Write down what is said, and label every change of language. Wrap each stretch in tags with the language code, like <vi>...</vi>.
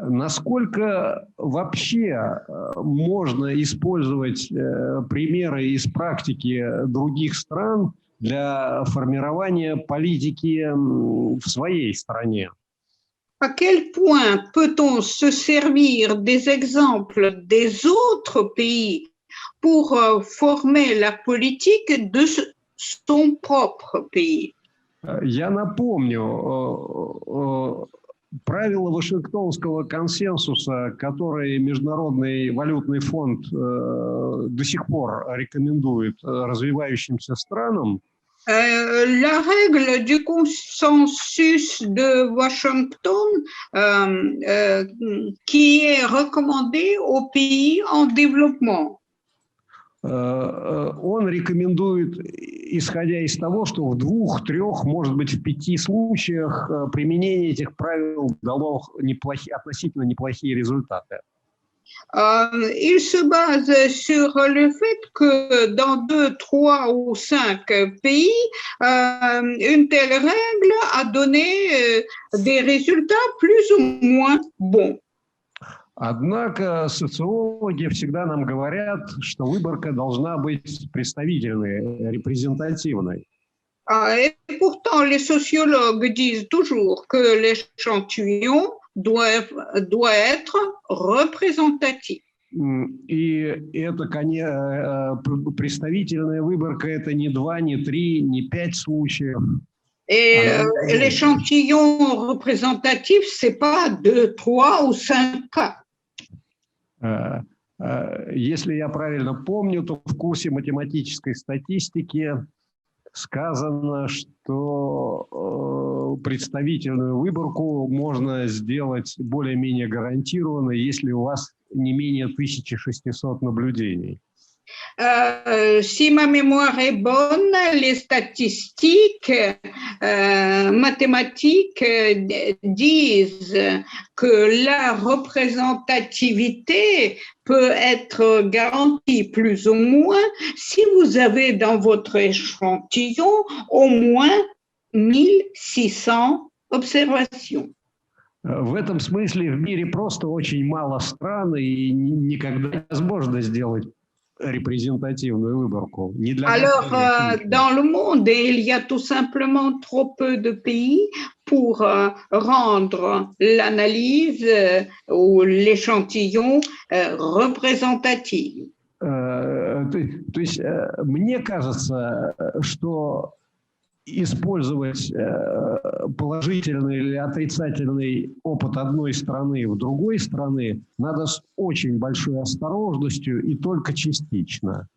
<ru>Насколько вообще можно использовать примеры из практики других стран для формирования политики в своей стране?</ru> <fr>À quel point peut-on se servir des exemples des autres pays pour former la politique de son propre pays?</fr> <ru>Я напомню правила Вашингтонского консенсуса, которые Международный валютный фонд до сих пор рекомендует развивающимся странам.</ru> <fr>La règle du consensus de Washington qui est recommandée aux pays en développement.</fr> <ru>Он рекомендует, исходя из того, что в 2, 3, может быть, в 5 случаях применение этих правил дало относительно неплохие результаты.</ru> <fr>Il se base sur le fait que dans 2, 3 ou 5 pays, une telle règle a donné des résultats plus ou moins bons.</fr> <ru>Однако социологи всегда нам говорят, что выборка должна быть представительной, репрезентативной.</ru> <fr>Et pourtant, les sociologues disent toujours que l'échantillon doit être représentatif.</fr> <ru>И это, представительная выборка, это не 2, не 3, не 5 случаев.</ru> <fr>Et l'échantillon représentatif, c'est pas 2, 3 ou 5 cas.</fr> <ru>Если я правильно помню, то в курсе математической статистики сказано, что представительную выборку можно сделать более-менее гарантированно, если у вас не менее 1600 наблюдений.</ru> <fr>Si ma mémoire est bonne, les statistiques mathématiques disent que la représentativité peut être garantie plus ou moins si vous avez dans votre échantillon au moins 1600 observations.</fr> <ru>В этом смысле в мире просто очень мало стран, и никогда невозможно сделать représentativную выборку.</ru> <fr>Alors, dans le monde, il y a tout simplement trop peu de pays pour rendre l'analyse ou l'échantillon représentatif.</fr> <ru>То есть мне кажется, что использовать положительный или отрицательный опыт одной страны в другой стране надо с очень большой осторожностью и только частично.</ru>